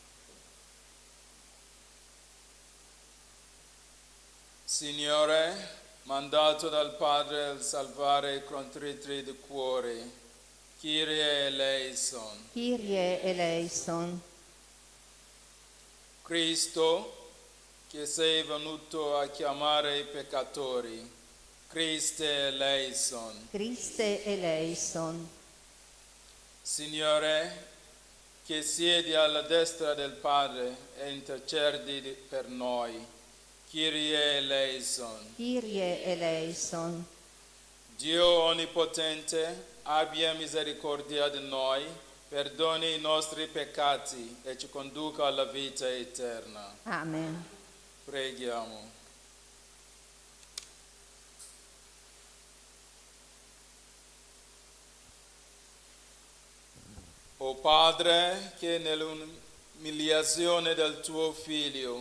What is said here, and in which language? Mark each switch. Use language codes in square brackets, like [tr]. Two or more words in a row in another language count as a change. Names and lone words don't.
[it] Signore, mandato dal Padre a salvare i contritri di cuore. [el] Kyrie eleison. Kyrie eleison. [it] Cristo, che sei venuto a chiamare i peccatori. [el] Christe eleison. Christe eleison. [it] Signore, che siedi alla destra del Padre e intercedi per noi. [el] Kyrie eleison. Kyrie eleison. [it] Dio onnipotente, abbia misericordia di noi, perdoni i nostri peccati e ci conduca alla vita eterna. Amen. Preghiamo. O Padre, che nell'umiliazione del tuo Figlio